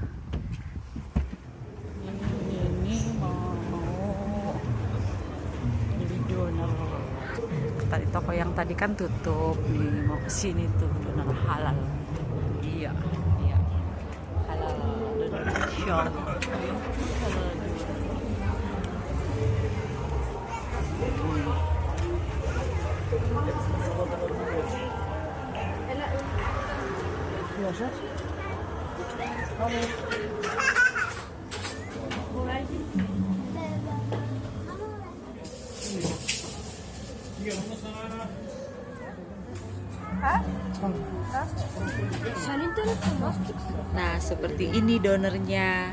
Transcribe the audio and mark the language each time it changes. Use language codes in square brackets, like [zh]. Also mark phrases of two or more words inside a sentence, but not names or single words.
[id] Ini mau beli donor. Tadi toko yang tadi kan tutup nih, mau kesini tuh donor halal. Iya halal [en] donor shop. [de] Ja, schat. Hallo. [id] Nah, seperti ini donornya.